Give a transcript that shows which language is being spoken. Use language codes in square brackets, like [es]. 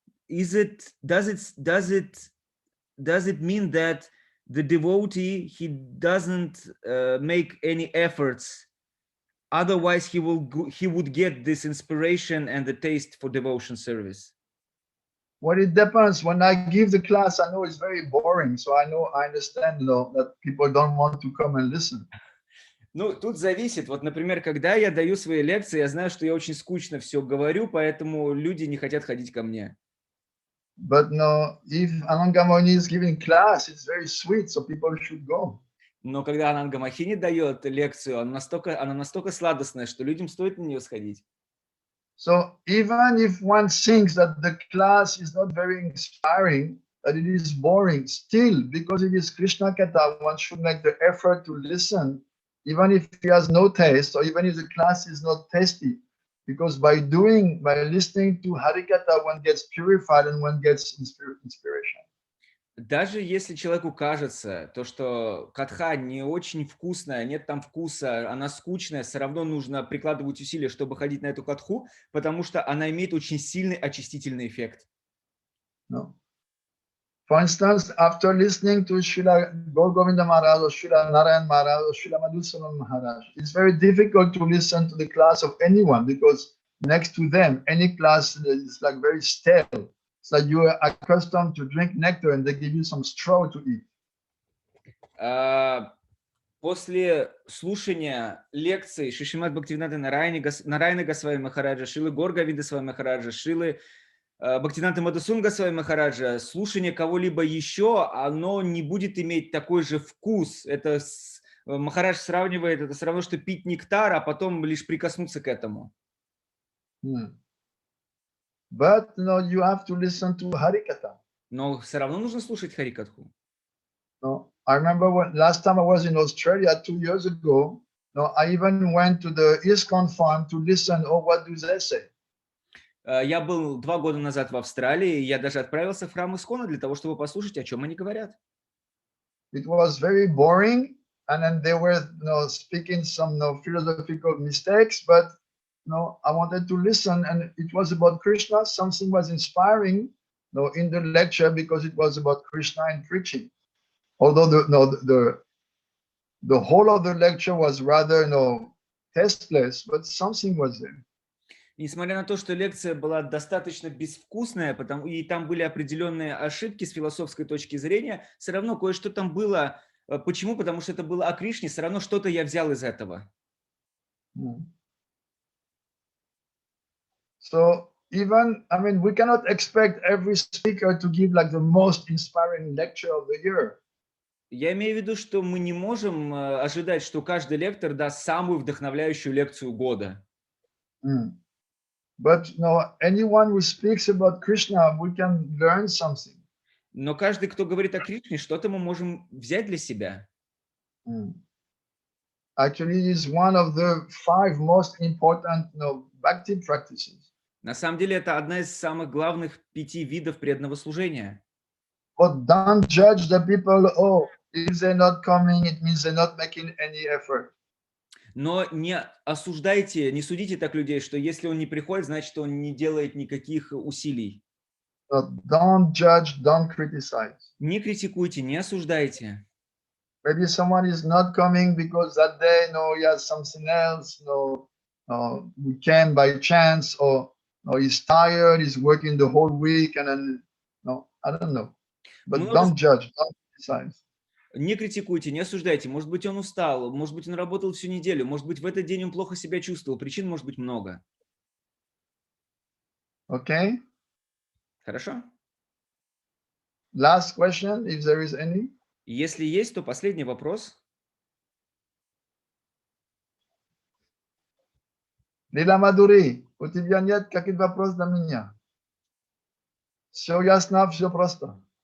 [en] Does it mean that the devotee, he doesn't make any efforts? Otherwise, he would get this inspiration and the taste for devotion service. Well, it depends. When I give the class, I know it's very boring, so I understand, that people don't want to come and listen. [ru] Ну, тут зависит. Вот, например, когда я даю свои лекции, я знаю, что я очень скучно все говорю, поэтому люди не хотят ходить ко мне. [en] But no, if Ananga Muni is giving class, it's very sweet, so people should go. [ru] Но когда Ананга Махини дает лекцию, она настолько сладостная, что людям стоит на нее сходить. [en] So even if one thinks that the class is not very inspiring, that it is boring, still, because it is Krishna Katha, one should make the effort to listen, even if he has no taste, or even if the class is not tasty, because by listening to Harikatha, one gets purified and one gets inspiration. [ru] Даже если человеку кажется, то, что катха не очень вкусная, нет там вкуса, она скучная, все равно нужно прикладывать усилия, чтобы ходить на эту катху, потому что она имеет очень сильный очистительный эффект. [en] No. For instance, after listening to Srila Gaur Govinda Maharaj or Srila Narayan Maharaj or Srila Madhusudana Maharaj, it's very difficult to listen to the class of anyone because next to them, any class is like very stale. It's like you are accustomed to drink nectar and they give you some straw to eat. [ru] После слушания лекций Шримад Бхактиведанты Нарайана Госвами Махараджа, Шрилы Гаур Говинда Свами Махараджа, Шрилы Бхактиведанты Мадхусудана Госвами Махараджа, слушание кого-либо еще, оно не будет иметь такой же вкус. Это Махарадж сравнивает, это все равно, что пить нектар, а потом лишь прикоснуться к этому. [en] But you have to listen to Harikatha. [ru] Но все равно нужно слушать Харикатху. [en] No, I remember last time I was in Australia 2 years ago. No, I even went to the ISKCON farm to listen. Oh, what do they say? [ru] Я был 2 года назад в Австралии, и я даже отправился в храм Искона для того, чтобы послушать, о чем они говорят. [en] It was very boring, and then they were speaking some philosophical mistakes, but I wanted to listen, and it was about Krishna. Something was inspiring, in the lecture because it was about Krishna and preaching. Although the whole of the lecture was rather tasteless, but something was there. [ru] Несмотря на то, что лекция была достаточно безвкусная, и там были определенные ошибки с философской точки зрения, все равно кое-что там было. Почему? Потому что это было о Кришне, все равно что-то я взял из этого. [en] So even, I mean, we cannot expect every speaker to give like the most inspiring lecture of the year. [ru] Я имею в виду, что мы не можем ожидать, что каждый лектор даст самую вдохновляющую лекцию года. [en] But no, anyone who speaks about Krishna, we can learn something. [ru] Но каждый, кто говорит о Кришне, что-то мы можем взять для себя. [en] Actually, it's one of the 5 most important, bhakti practices. [ru] На самом деле, это одна из самых главных 5 видов преданного служения. [en] But don't judge the people. Oh, if they're not coming, it means they're not making any effort. [ru] Но не осуждайте, не судите так людей, что если он не приходит, значит, он не делает никаких усилий. [en] So don't judge, don't criticize. [ru] Не критикуйте, не осуждайте. [en] Maybe someone is not coming because that day, he has something else. We came by chance, or he's tired, he's working the whole week, and then, I don't know. But don't judge, don't criticize. [ru] Не критикуйте, не осуждайте. Может быть, он устал, может быть, он работал всю неделю, может быть, в этот день он плохо себя чувствовал. Причин может быть много. Okay? Хорошо? [en] Last question, if there is any. [ru] Если есть, то последний вопрос. Лила Мадури, у тебя нет каких вопросов для меня? Все ясно, все просто.